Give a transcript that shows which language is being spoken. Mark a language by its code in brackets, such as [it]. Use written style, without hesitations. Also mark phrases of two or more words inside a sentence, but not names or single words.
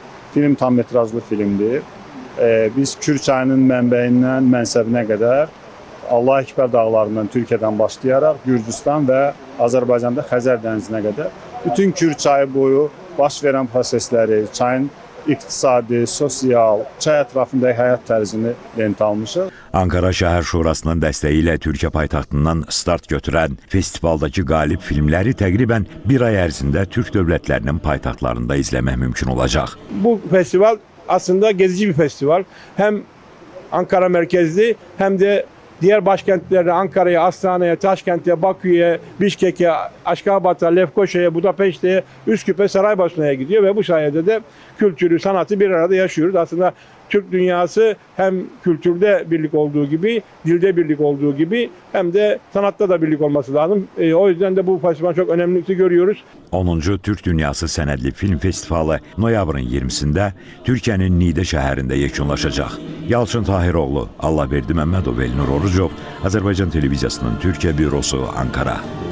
[az] Film tam metrajlı filmdir. Biz Kürçayının mənbəyindən mənsəbinə qədər Allah Ekber dağlarından Türkiyədən başlayaraq Gürcüstan və Azərbaycanda Xəzər dənizinə qədər bütün Kürçayı boyu baş verən prosesləri, çayın iqtisadi, sosial, çay ətrafındakı həyat tərzini lent almışıq. Ankara Şəhər Şurasının dəstəyi ilə Türkiyə paytaxtından start götürən festivaldakı qalib filmləri təqribən bir ay ərzində Türk dövlətlərinin paytaxtlarında izləmək mümkün olacaq. [tr] Bu festival aslında gezici bir festival. Hem Ankara merkezli hem de diğer başkentlerine, Ankara'ya, Astana'ya, Taşkent'e, Bakü'ye, Bişkek'e, Aşkabat'a, Lefkoşa'ya, Budapeşte'ye, Üsküp'e, Saraybosna'ya gidiyor ve bu sayede de kültürü, sanatı bir arada yaşıyoruz. Aslında Türk dünyası hem kültürde birlik olduğu gibi, dilde birlik olduğu gibi hem de sanatta da birlik olması lazım. O yüzden de bu festival çok önemli görüyoruz. [az] 10-cu Türk Dünyası Sənədli Film Festivalı noyabrın 20-sində Türkiyənin Niğdə şəhərində yekunlaşacaq. Yalçın Tahiroğlu, Allahverdi Məmmədov, Elnur Orucov, Azərbaycan Televiziyasının Türkiyə bürosu, Ankara.